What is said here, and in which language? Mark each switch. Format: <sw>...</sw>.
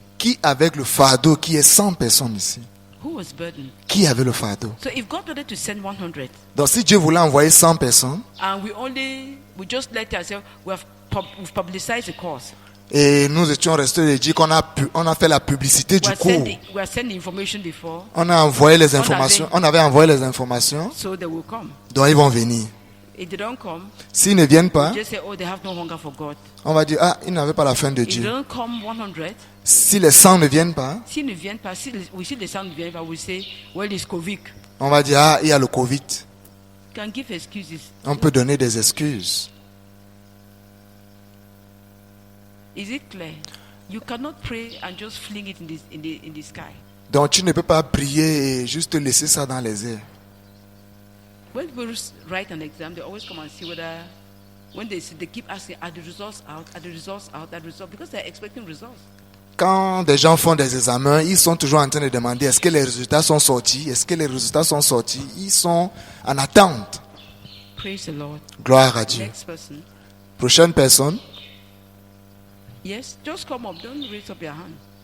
<fr>qui avec le fardeau, qui est 100 personnes ici?</fr> <en>Who was burdened?</en> <fr>Qui avait le fardeau?</fr> <en>So if God wanted to send 100,</en> <fr>Donc si Dieu voulait envoyer 100 personnes,</fr> <en>and we just let ourselves, we've publicized the course.</en> <fr>et nous étions restés et dit qu'on on a fait la publicité du cours,</fr> <en>We are sending information before,</en> <fr>on a envoyé les informations, on avait envoyé les informations,</fr> <en>so they will come.</en> <fr>donc ils vont venir.</fr> <en>If they don't come,</en> <fr>S'ils ne viennent pas,</fr> <en>just say, oh, they have no hunger for God.</en> <fr>on va dire, ah, ils n'avaient pas la faim de</fr> <en>If they</en> <fr>Dieu.</fr> <en>don't come 100,</en> <fr>Si les 100 ne viennent pas, s'ils ne viennent pas, si les gens ne viennent pas,</fr> <en>we say, well, it's COVID.</en> <fr>on va dire, ah, il y a le Covid.</fr> <en>Can give excuses.</en> <fr>On peut donner des excuses.</fr> <en>Is it clear? You cannot pray and just fling it in the sky.</en> <fr>Donc tu ne peux pas prier et juste laisser ça dans les airs.</fr> <en>When people write an exam, they always come and see whether, when they keep asking, are the results out, are the results out, are the results, because they're expecting results.</en> <fr>Quand des gens font des examens, ils sont toujours en train de demander est-ce que les résultats sont sortis? Est-ce que les résultats sont sortis? Ils sont en attente.</fr> <en>Praise the Lord.</en> <fr>Gloire à Dieu.</fr> <en>Next person.</en> <fr>Prochaine personne.</fr> <en>Yes, just come up. Don't raise up your hand.</en>